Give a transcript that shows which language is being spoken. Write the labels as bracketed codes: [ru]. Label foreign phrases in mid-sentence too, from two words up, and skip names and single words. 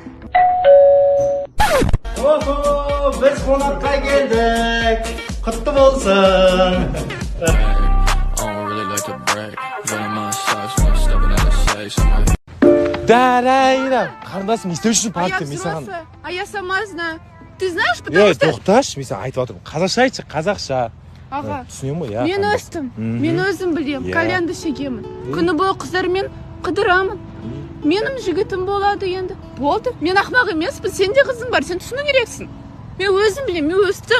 [kk] Біз қонаққа келдік. Құтты болсын. Дарайра, қарындасым, не істеуші партия, мен саған. [ru] А я сама знаю. Ты знаешь, потому что... [kk] тоқташы, мен саған айтып отырмын. Қазақша айтшы, қазақша. Аға, Түсінемін ғой, иә. мен өстім. Мен өзім білем, кальянды шегемін. Күні бойы қыздармен қыдырамын. Менің жігітім болады енді. Болды. Мен ақмақ емеспін, сенде қызың бар, сен түсіну керексің. Мен өзім білем, мен өстім.